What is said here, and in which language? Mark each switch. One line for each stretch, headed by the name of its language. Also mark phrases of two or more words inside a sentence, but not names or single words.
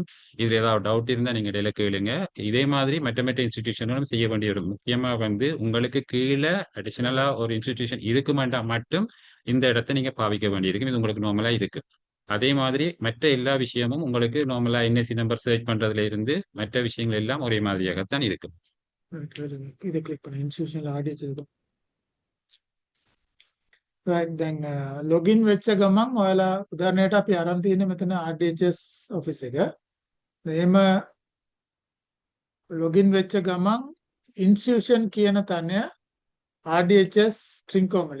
Tamil: இதுல ஏதாவது டவுட் இருந்தா நீங்க இடையில கேளுங்க. இதே மாதிரி மற்ற இன்ஸ்டிடியூஷனும் செய்ய வேண்டிய ஒரு முக்கியமா வந்து உங்களுக்கு கீழே அடிஷனலா ஒரு இன்ஸ்டிடியூஷன் இருக்குமாண்டா மட்டும் இந்த இடத்த நீங்க பாவிக்க வேண்டியிருக்கும். இது உங்களுக்கு நார்மலா இருக்கு. அதே மாதிரி மற்ற எல்லா விஷயமும் உங்களுக்கு நார்மலா
English: NSC number search
Tamil: பண்றதுல இருந்து மற்ற விஷயங்கள் எல்லாம் ஒரே மாதிரியாகத்தான் இருக்கும். இதை கிளிக் பண்ணி இன்ஸ்டிடியூஷன்ல RDHS right
Sinhala: දැන් ලොගින් වෙච්ච ගමන් ඔයාලා උදාහරණයට අපි අරන් තියෙන්නේ මෙතන RDHS ඔෆිස් එක. එහෙම ලොගින් වෙච්ච ගමන් ඉන්ස්ටිටියුෂන් කියන තැන RDHS ට්‍රින්කෝමලි.